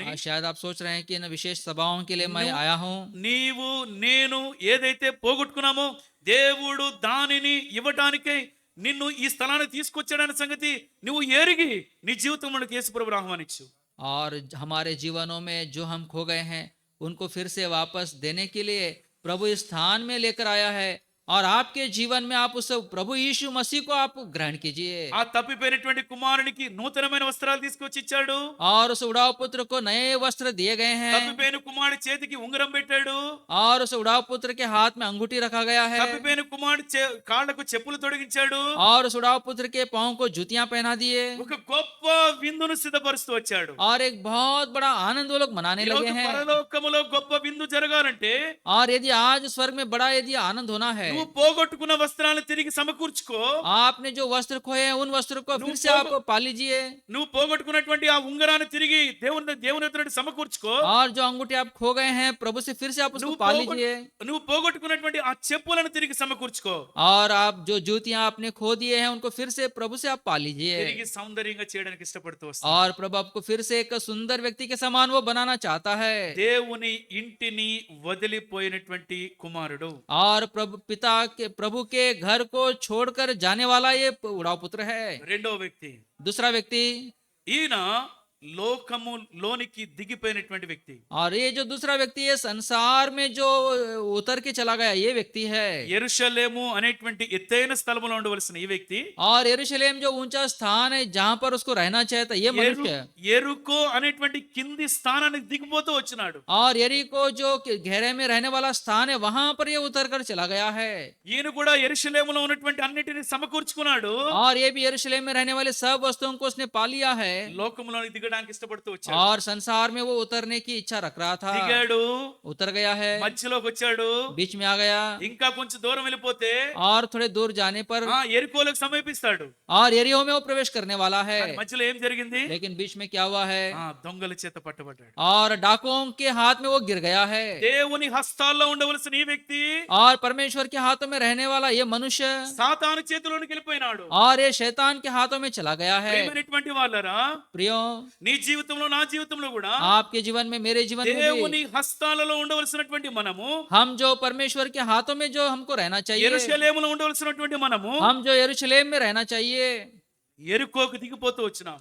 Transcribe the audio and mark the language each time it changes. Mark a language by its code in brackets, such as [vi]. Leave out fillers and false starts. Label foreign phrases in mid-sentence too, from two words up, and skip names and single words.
[hi] शायद आप सोच रहे हैं कि इन विशेष सभाओं के लिए मैं आया हूँ। [te] నీవు నేను ఏదైతే పోగొట్టుకున్నామో దేవుడు దానిని ఇవ్వటానికై నిన్ను ఈ స్థలానికి తీసుకొచ్చాడనే సంగతి నువ్వు ఎరిగి నీ జీవితంలోకి యేసు ప్రభువును ఆహ్వానించు. [hi] और हमारे जीवनों में जो हम खो गए हैं उनको फिर से वापस देने के लिए प्रभु इस स्थान में लेकर आया है और आपके जीवन में आप उस प्रभु यीशु मसीह को आप ग्रहण कीजिए [te] ఆ తప్పిపోయినటువంటి కుమారునికి నూతనమైన వస్త్రాలు తీసుకొచ్చి ఇచ్చాడు. [hi] और उस उड़ाव पुत्र को नए वस्त्र दिए गए हैं [te] తప్పిపోయిన కుమారుడి చేతికి ఉంగరం పెట్టాడు. [hi] और उस उड़ाव पुत्र के हाथ में अंगूठी रखा गया है [te] తప్పిపోయిన కుమారుడి కాళ్ళకు చెప్పులు తొడిగించాడు. [hi] और उस उड़ाव पुत्र के पांव को जूतियां पहना दिए [te] ఒక గొప్ప విందును సిద్ధపరుస్తూ వచ్చాడు. [hi] और एक बहुत बड़ा आनंद वो लोग मनाने [te] ఈరోజు [hi] लगे हैं [te] పరలోకములో గొప్ప విందు జరగాలంటే [hi] और यदि आज स्वर्ग में बड़ा यदि आनंद होना है [te] నువ్వు పోగొట్టుకున్న వస్త్రాలను తిరిగి సమకూర్చుకో. [hi] आपने जो वस्त्र खोए हैं उन वस्त्रों को फिर से आप पा लीजिए [te] నువ్వు పోగొట్టుకున్నటువంటి ఆ ఉంగరాన్ని తిరిగి దేవుని ఎదుట సమకూర్చుకో. [hi] और जो अंगूठी आप खो गए हैं प्रभु से फिर से आप उसको [te] నువ్వు [hi] पा लीजिए [te] నువ్వు పోగొట్టుకున్నటువంటి ఆ చెప్పులను తిరిగి సమకూర్చుకో. [hi] और आप जो जूतियां आपने खो दिए हैं उनको फिर से प्रभु से आप पा लीजिए [te] తిరిగి సౌందర్యంగా చేయడానికి ఇష్టపడుతూ వస్తాడు. [hi] और प्रभु आपको फिर से एक सुंदर व्यक्ति के समान वो बनाना चाहता है [te] దేవుని ఇంటిని వదిలిపోయినటువంటి కుమారుడు. [hi] और प्रभु के घर को छोड़कर जाने वाला ये उड़ाव पुत्र है [te] రెండో వ్యక్తి [hi] दूसरा व्यक्ति [te] ఈయన లోకములోనికి దిగిపోయినటువంటి వ్యక్తి. [hi] और ये जो दूसरा व्यक्ति है संसार में जो उतर के चला गया ये व्यक्ति है [te] యెరూషలేము అనేటువంటి ఎత్తైన స్థలములో ఉండవలసిన ఈ వ్యక్తి [hi] और यरूशलेम जो ऊंचा स्थान है जहां पर उसको रहना चाहिए था ये मनुष्य [te] యెరికో అనేటువంటి కింది స్థానానికి దిగిపోతూ వచ్చినాడు. [hi] और यरीको जो घेरे में रहने वाला स्थान है वहां पर ये उतर कर चला गया है [te] ఈయన కూడా యెరూషలేములో ఉన్నటువంటి అన్నిటిని సమకూర్చుకున్నాడు. [hi] और ये भी यरूशलेम में रहने वाले सब वस्तुओं को उसने पा लिया है [te] లోకములోనికి దిగడానికి ఇష్టపడుతూ వచ్చాడు. [hi] और संसार में वो उतरने की इच्छा रख रहा था [te] దిగాడు, [hi] उतर गया है [te] మధ్యలోకి వచ్చాడు. [hi] बीच में आ गया [te] ఇంకా కొంచెం దూరం వెళ్ళిపోతే [hi] और थोड़े दूर जाने पर [te] యెరికోలకు సమీపిస్తాడు. [hi] और यरीहो में वो प्रवेश करने वाला है [te] కానీ మధ్యలో ఏం జరిగింది? [hi] लेकिन बीच में क्या हुआ है [te] దొంగల చేత పట్టబడ్డాడు. [hi] और डाकुओं के हाथ में वो गिर गया है [te] దేవుని హస్తాల్లో ఉండవలసిన ఈ వ్యక్తి [hi] और परमेश्वर के हाथों में रहने वाला ये मनुष्य [te] సాతాను చేతిలోనికి వెళ్ళిపోయినాడు. [hi] और ये शैतान के हाथों में चला गया है [te] ప్రియమైనటువంటి వాళ్ళరా, [hi] प्रियो [te] నీ జీవితంలో నా జీవితంలో కూడా [hi] आपके जीवन में मेरे जीवन में [te] దేవుని [hi] भी [te] హస్తాలలో ఉండవలసినటువంటి మనము, [hi] हम जो परमेश्वर के हाथों में जो हमको रहना चाहिए [te] యెరూషలేములో ఉండవలసినటువంటి మనము [hi] हम जो यरूशलेम में रहना चाहिए [te] యెరికోకు దిగిపోతూ వచ్చినాం.